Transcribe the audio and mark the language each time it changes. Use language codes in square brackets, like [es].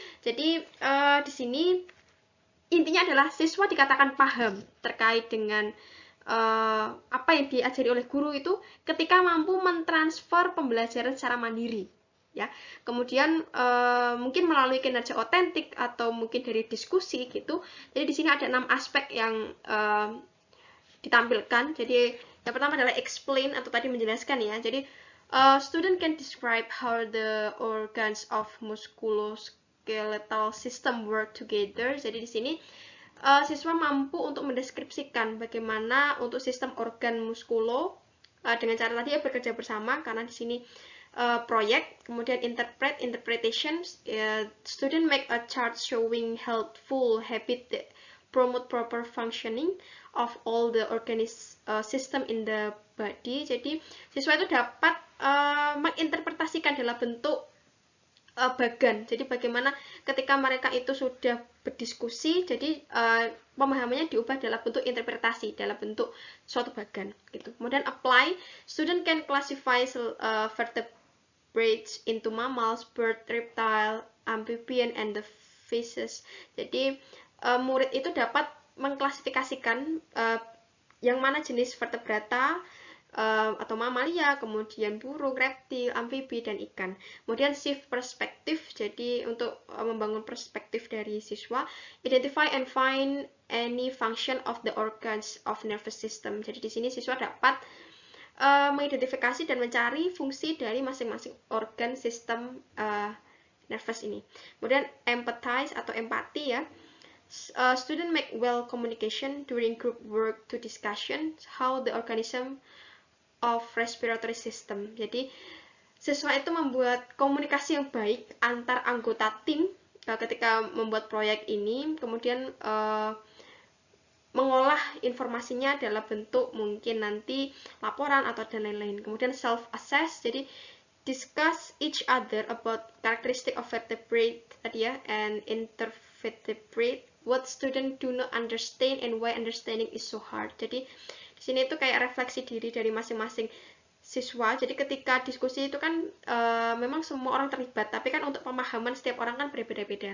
[id] Jadi di sini intinya adalah siswa dikatakan paham terkait dengan apa yang diajari oleh guru itu ketika mampu mentransfer pembelajaran secara mandiri ya. Kemudian mungkin melalui kinerja otentik atau mungkin dari diskusi gitu. Jadi di sini ada 6 aspek yang ditampilkan. Jadi yang pertama adalah explain atau tadi menjelaskan ya. Jadi [en] student can describe how the organs of musculoskeletal system work together. [id] Jadi di sini siswa mampu untuk mendeskripsikan bagaimana untuk sistem organ muskulo dengan cara tadi ya bekerja bersama, karena di sini proyek. Kemudian [en] interpretations, student make a chart showing helpful habit that promote proper functioning of all the system in the body. [id] Jadi siswa itu dapat menginterpretasikan dalam bentuk bagan. Jadi bagaimana ketika mereka itu sudah berdiskusi, jadi pemahamannya diubah dalam bentuk interpretasi, dalam bentuk suatu bagan gitu. Kemudian [en] apply, student can classify vertebrates into mammals, bird, reptile, amphibian, and the fishes. [id] Jadi murid itu dapat mengklasifikasikan yang mana jenis vertebrata atau mamalia, kemudian burung, reptil, amfibi, dan ikan. Kemudian shift perspektif, jadi untuk membangun perspektif dari siswa. [en] Identify and find any function of the organs of nervous system. [id] Jadi di sini siswa dapat mengidentifikasi dan mencari fungsi dari masing-masing organ sistem nervous ini. Kemudian empathize atau empati ya. [en] Student make well communication during group work to discussion how the organism of respiratory system. [id] Jadi siswa itu membuat komunikasi yang baik antar anggota tim ketika membuat proyek ini, kemudian mengolah informasinya dalam bentuk mungkin nanti laporan atau dan lain-lain. Kemudian [en] self-assess, [id] jadi [en] discuss each other about characteristic of vertebrate [id] tadi ya, [en] and intervertebrate, what student do not understand and why understanding is so hard. [id] Jadi di sini itu kayak refleksi diri dari masing-masing siswa. Jadi ketika diskusi itu kan memang semua orang terlibat, tapi kan untuk pemahaman setiap orang kan berbeda-beda.